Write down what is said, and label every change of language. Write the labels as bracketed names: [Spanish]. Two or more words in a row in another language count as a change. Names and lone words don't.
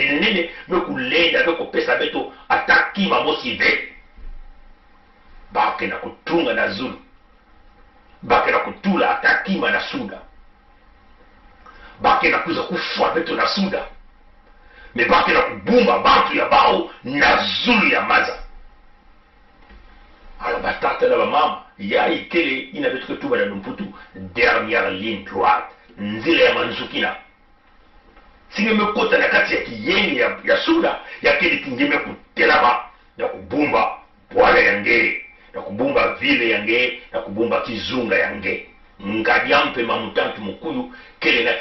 [Kituba (Democratic Republic of Congo)] nene mekulenda beko pesa beto ataki mamosi ve bake na kutunga na zulu bake na kutula atakima na suda bake na kuza kufwa beto na suda me bake na kubumba bantu ya bao na zulu ya maza ala batata na bamama ya ikele ina beto ketuba na numputu [French] dernière ligne droite [Kituba (Democratic Republic of Congo)] nzile ya manzukina singe mekota na kati ya kiyeni ya suda ya kele kingeme kutelaba ya kubumba bwala yange na kubumba vile yange na kubumba kizunga yange ngadiampe mamutantu mukuyu kele na